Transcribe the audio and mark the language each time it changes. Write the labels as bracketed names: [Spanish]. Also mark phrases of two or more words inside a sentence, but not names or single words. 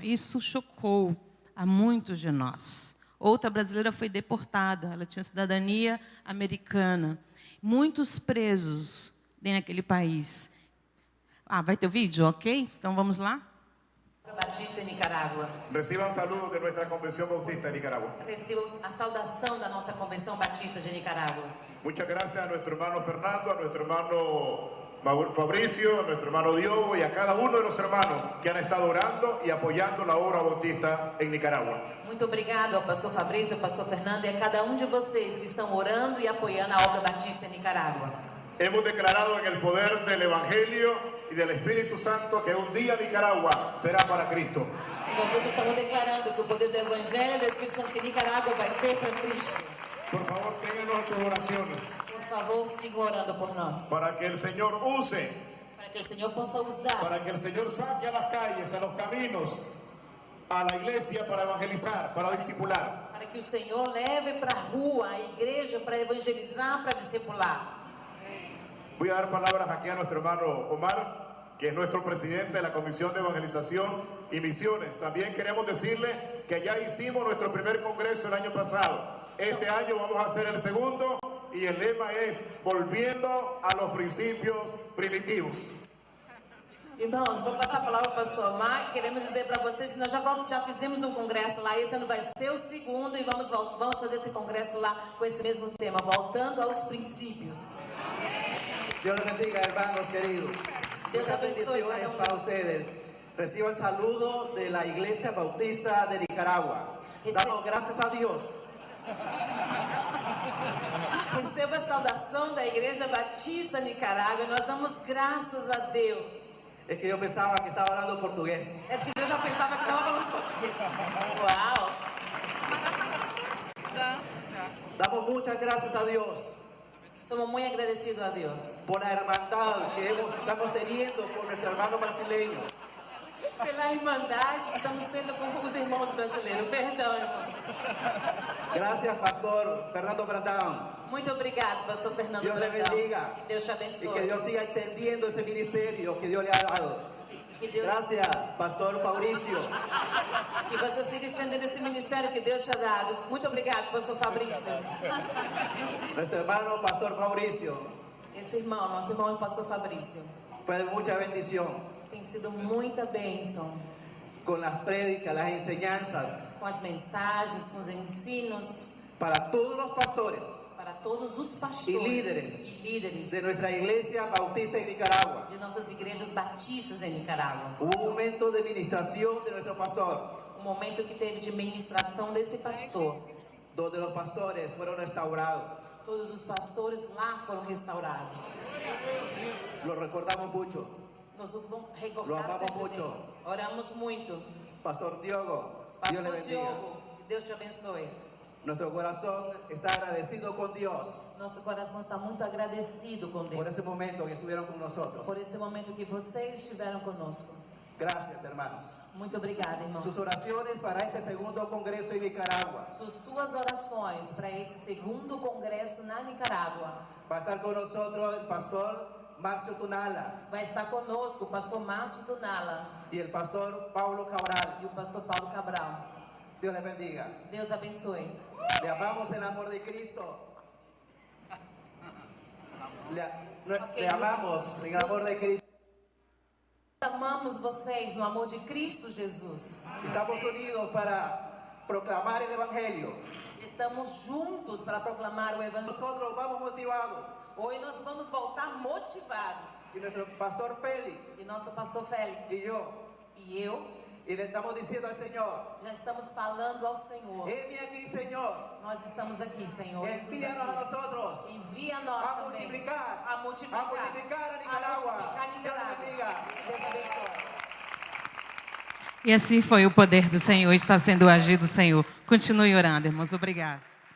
[Portuguese] Isso chocou a muitos de nós. Outra brasileira foi deportada, ela tinha cidadania americana. Muitos presos naquele país. Vai ter o vídeo, ok? Então vamos lá. Batista em Nicarágua. [Spanish] Reciban saludos de nuestra Convención Bautista de Nicaragua. [Portuguese] Recebam a saudação da nossa Convenção Batista de Nicarágua. [Spanish] Muchas gracias a nuestro hermano Fernando, a nuestro hermano Fabricio, a nuestro hermano Diogo y a cada uno de los hermanos que han estado orando y apoyando la obra bautista en Nicaragua. [Portuguese] Muito obrigado ao pastor Fabrício, ao pastor Fernando e a cada um de vocês que estão orando e apoiando a obra batista em Nicarágua. [Spanish] Hemos declarado en el poder del Evangelio y del Espíritu Santo que un día Nicaragua será para Cristo. [Portuguese] E nós outros estamos declarando que o poder do Evangelho e do Espírito Santo que Nicarágua vai ser para Cristo. [Spanish] Por favor, ténganos sus oraciones [Portuguese] Por favor, sigam orando por nós. [Spanish] para que el Señor use, [Portuguese] Para que o Senhor possa usar. [Spanish] para que el Señor saque a las calles, a los caminos, a la iglesia para evangelizar, para discipular. [Portuguese] Para que o Senhor leve para a rua, a igreja, para evangelizar, para discipular. [Spanish] Voy a dar palabras aquí a nuestro hermano Omar, que es nuestro presidente de la Comisión de Evangelización y Misiones. También queremos decirle que ya hicimos nuestro primer congreso el año pasado. Este año vamos a hacer el segundo y el lema es volviendo a los principios primitivos. [Portuguese] Irmãos, vou passar a palavra para o pastor Omar. Queremos dizer para vocês que nós já fizemos um congresso lá. Esse ano vai ser o segundo e vamos fazer esse congresso lá com esse mesmo tema, voltando aos princípios. [Spanish] Dios les bendiga, hermanos queridos. Dios Muchas [Portuguese] abençoe [Spanish] bendiciones cada uno. para ustedes. Reciban saludo de la Iglesia Bautista de Nicaragua. Damos gracias a Dios. [Portuguese] Receba a saudação da Igreja Batista Nicarágua. Nós damos graças a Deus. [Spanish] Es que yo pensaba que estaba hablando portugués. [Portuguese] É que eu já pensava que estava falando português. Uau! [Spanish] Damos muchas gracias a Dios [Portuguese] Somos muito agradecidos a Deus [Spanish] por la hermandad que estamos teniendo con nuestro hermano brasileño. [Portuguese] pela irmandade que estamos tendo com os irmãos brasileiros. Perdão, irmãos. [Spanish] Gracias, Pastor Fernando Brandão. [Portuguese] Muito obrigado, pastor Fernando [Spanish] Dios le [Portuguese] Brandão. [Spanish] bendiga. [Portuguese] Deus te [Spanish] Y que [Portuguese] abençoe. [Spanish] Dios siga entendiendo ese ministerio que Dios le ha dado. [Portuguese] Que Deus, [Spanish] Gracias, Pastor Fabricio. [Portuguese] que você siga estendendo esse ministério que Deus te [Spanish] ha dado. [Portuguese] Muito obrigado, pastor Fabrício. [Spanish] Nuestro hermano Pastor Fabricio. [Portuguese] Esse irmão, nosso irmão, o pastor Fabrício, [Spanish] Fue de mucha bendición [Portuguese] tem sido muita bênção [Spanish] con las prédicas, las enseñanzas [Portuguese] com as mensagens, com os ensinos [Spanish] para todos los pastores [Portuguese] para todos os pastores [Spanish] y líderes [Portuguese] e líderes [Spanish] de nuestra iglesia bautista en Nicaragua. [Portuguese] de nossas igrejas batistas em Nicarágua. [Spanish] Hubo un momento de ministración de nuestro pastor, [Portuguese] Um momento que teve de ministração desse pastor. [Spanish] donde los pastores fueron restaurados. [Portuguese] Todos os pastores lá foram restaurados. [Spanish] Lo recordamos mucho. [Portuguese] Nós vamos [Spanish] Lo [Portuguese] recordar [Spanish] amamos [Portuguese] sempre muito. dele. Oramos muito. [Spanish] Pastor Diogo, Dios le [Portuguese] Pastor [Spanish] bendiga. [Portuguese] Diogo, Deus te abençoe. [Spanish] Nuestro corazón está agradecido con Dios [Portuguese] Nosso coração está muito agradecido com [Spanish] por [Portuguese] Deus. [Spanish] ese momento que estuvieron con nosotros. [Portuguese] Por esse momento que vocês estiveram conosco. [Spanish] Gracias, hermanos. [Portuguese] Muito obrigada, irmão. [Spanish] Sus oraciones para este segundo congreso en Nicaragua. [Portuguese] Suas orações para esse segundo congresso na Nicarágua. [Spanish] Va a estar con nosotros el pastor Márcio Tunala [Portuguese] Vai estar conosco o pastor Márcio Tunala [Spanish] y el pastor Paulo Cabral. [Portuguese] e o pastor Paulo Cabral. [Spanish] Dios les bendiga. [Portuguese] Deus abençoe. [Spanish] Le amamos en el amor de Cristo. Le amamos en el amor de Cristo. [Portuguese] Amamos vocês no amor de Cristo Jesus. [Spanish] Estamos unidos para proclamar el Evangelio. [Portuguese] Estamos juntos para proclamar o Evangelho. [Spanish] Nosotros vamos motivados. [Portuguese] Hoje nós vamos voltar motivados. [Spanish] Y nuestro pastor Félix [Portuguese] E nosso pastor Félix [Spanish] y yo. [Portuguese] e eu [Spanish] Y le estamos diciendo al Señor, [Portuguese] já estamos falando ao Senhor. [Spanish] heme aquí, Señor. [Portuguese] Nós estamos aqui, Senhor. [Spanish] Envíanos a nosotros [Portuguese] Envia a nós [Spanish] a [Portuguese] também. [Spanish] multiplicar, [Portuguese] A multiplicar. [Spanish] a multiplicar a Nicaragua. [Portuguese] A multiplicar [Spanish] Dios [Portuguese] Nicarágua. [Spanish] le bendiga. [Portuguese] Deus abençoe. E assim foi o poder do Senhor, está sendo agido, Senhor. Continue orando, irmãos. Obrigada.